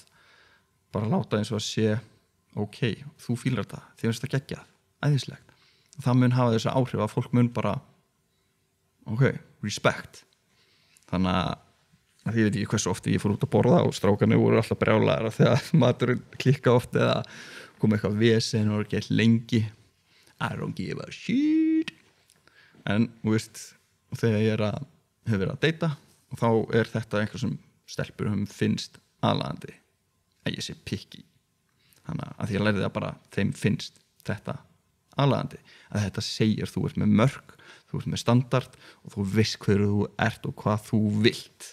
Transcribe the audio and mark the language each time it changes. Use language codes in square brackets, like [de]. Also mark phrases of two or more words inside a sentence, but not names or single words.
[is] Bara láta eins og að sé, ok, þú fílar þetta, því finnst það geggjað, æðislegt. Það mun hafa þessu áhrif að fólk mun bara, ok, respect. Þannig að ég veit ekki hversu ofti ég fór út að borða og strákarnir voru alltaf brjálæðir þegar maturinn klikka oft eða kom eitthvað vesen og ekki lengi. [en] I don't give a shit. [is] En, þú veist, þegar ég hef verið að deyta og þá þetta eitthvað sem stelpur finnst aðlaðandi að ég sé picky. Þannig að því ég lærði það bara, þeim finnst þetta aðlaðandi. Að þetta segir þú ert með mörk, þú ert með standard og þú veist hverju þú ert og hvað þú vilt.